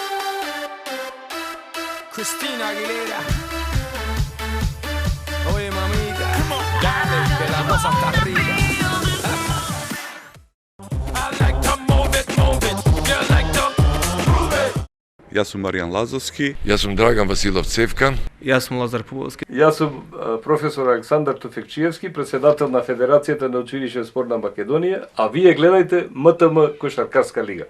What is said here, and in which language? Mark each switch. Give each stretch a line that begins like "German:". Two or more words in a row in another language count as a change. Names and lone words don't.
Spanish: Christina Aguilera. Oye mamita, dale que la cosa está arriba.
Macedonian: Јас сум Маријан Лазовски. Јас сум Драган Василов Цевкан. Јас сум Лазар Пуволски. Јас сум професор Александар Туфекчиевски, председател на Федерацијата на училишен спорт на Македонија, а вие гледајте МТМ Кошаркарска лига.